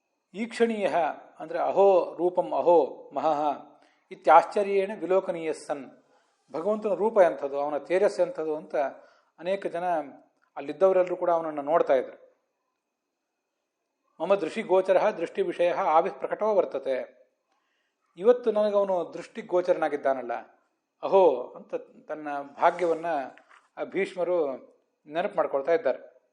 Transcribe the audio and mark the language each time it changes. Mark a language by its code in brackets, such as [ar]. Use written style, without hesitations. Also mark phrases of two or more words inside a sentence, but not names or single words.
[sa] ಈಕ್ಷಣೀಯ ಅಂದರೆ ಅಹೋ ರೂಪಂ ಅಹೋ ಮಹಃ ಇತ್ಯಾಶ್ಚರ್ಯೇಣ ವಿಲೋಕನೀಯ ಸನ್. [kn] ಭಗವಂತನ ರೂಪ ಎಂಥದ್ದು, ಅವನ ತೇಜಸ್ ಎಂಥದ್ದು ಅಂತ ಅನೇಕ ಜನ ಅಲ್ಲಿದ್ದವರೆಲ್ಲರೂ ಕೂಡ ಅವನನ್ನು ನೋಡ್ತಾ ಇದ್ರು. [sa] ಮಮ ದೃಷ್ಟಿಗೋಚರ ದೃಷ್ಟಿ ವಿಷಯ ಆವಿಃಪ್ರಕಟೋ ವರ್ತತೆ. [kn] ಇವತ್ತು ನನಗವನು ದೃಷ್ಟಿಗೋಚರನಾಗಿದ್ದಾನಲ್ಲ, ಅಹೋ ಅಂತ ತನ್ನ ಭಾಗ್ಯವನ್ನು ಆ ಭೀಷ್ಮರು ನೆನಪು ಮಾಡ್ಕೊಳ್ತಾ ಇದ್ದಾರೆ.